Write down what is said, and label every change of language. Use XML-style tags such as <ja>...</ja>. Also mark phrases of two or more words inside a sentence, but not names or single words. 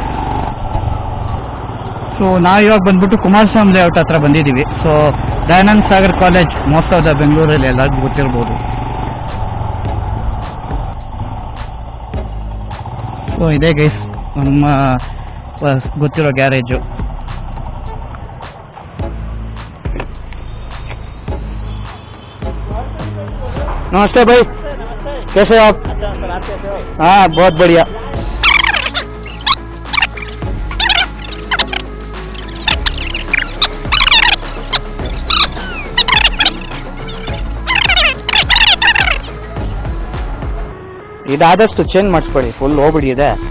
<kn>ಸೊ ನಾವು ಇವಾಗ ಬಂದ್ಬಿಟ್ಟು ಕುಮಾರಸ್ವಾಮಿ ಲೇಔಟ್ ಹತ್ರ ಬಂದಿದ್ದೀವಿ. ಸೊ ದಯಾನಂದ ಸಾಗರ್ ಕಾಲೇಜ್</kn> <en>most of the</en> <kn>ಬೆಂಗಳೂರಲ್ಲಿ ಎಲ್ಲರಿಗೂ ಗೊತ್ತಿರ್ಬೋದು. ಸೊ ಇದೇ ಗೈಸ್ ನಮ್ಮ ಗೊತ್ತಿರೋ ಗ್ಯಾರೇಜು.</kn> <hi>नमस्ते भाई, कैसे आप? हाँ बहुत बढ़िया.</hi> <kn>ಇದಾದಷ್ಟು ಚೇಂಜ್ ಮಾಡಿಸ್ಕೊಳ್ಳಿ, ಫುಲ್ ಹೋಗ್ಬಿಡಿದೆ.</kn>